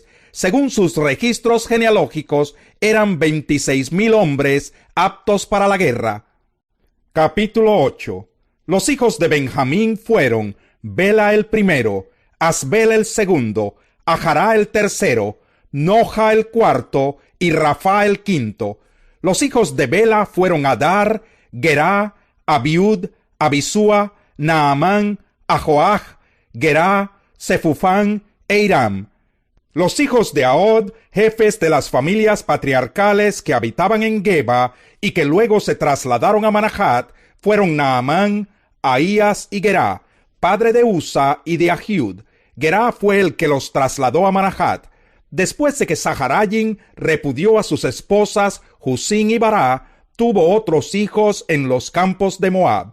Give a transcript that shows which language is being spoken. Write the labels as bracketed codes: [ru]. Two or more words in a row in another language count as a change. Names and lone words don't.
[es] Según sus registros genealógicos, eran 26,000 hombres aptos para la guerra. Capítulo 8. Los hijos de Benjamín fueron Bela el primero, Asbel el segundo, Ajará el tercero, Noja el cuarto y Rafá el quinto. Los hijos de Bela fueron Adar, Gerá, Abiud, Abisúa, Naamán, Ahoaj, Gerá, Sefufán e Iram. Los hijos de Ahod, jefes de las familias patriarcales que habitaban en Geba y que luego se trasladaron a Manahat, fueron Naamán, Ahías y Gerá, padre de Usa y de Ahiud. Gerá fue el que los trasladó a Manahat. Después de que Saharayin repudió a sus esposas Husín y Bará, tuvo otros hijos en los campos de Moab.